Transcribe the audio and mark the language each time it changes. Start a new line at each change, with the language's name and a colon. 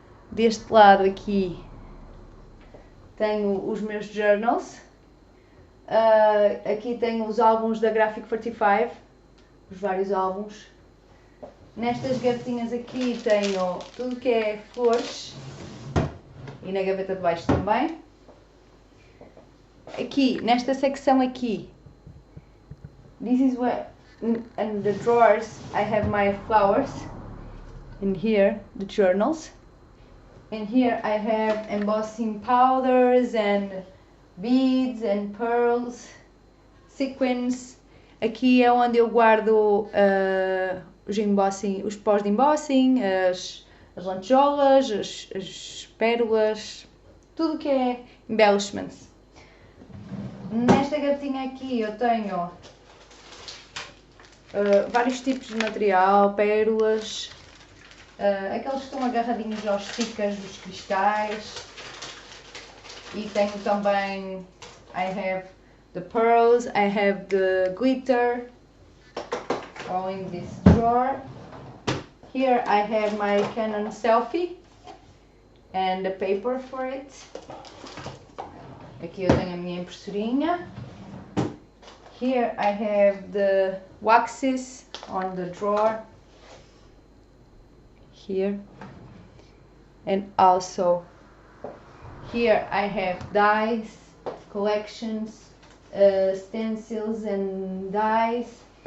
Portuguese: Deste lado aqui tenho os meus journals. Aqui tenho os álbuns da Graphic 45, os vários álbuns. Nestas gavetinhas aqui tenho tudo que é flores e na gaveta de baixo também. Aqui, nesta secção aqui,
English: this is where, in the drawers, I have my flowers, and here the journals. And here I have embossing powders and beads and pearls, sequins.
Portuguese: Aqui é onde eu guardo os pós de embossing, as lantejoulas, as pérolas, tudo que é embellishments. Nesta gavetinha aqui eu tenho vários tipos de material, pérolas, aqueles que estão agarradinhos aos stickers dos cristais. E tenho também,
English: I have the pearls, I have the glitter, all in this drawer. Here I have my Canon selfie and the paper for it. Aqui eu tenho a minha impressorinha. Here I have the waxes on the drawer. Here. And also here I have dies, collections, stencils and dies.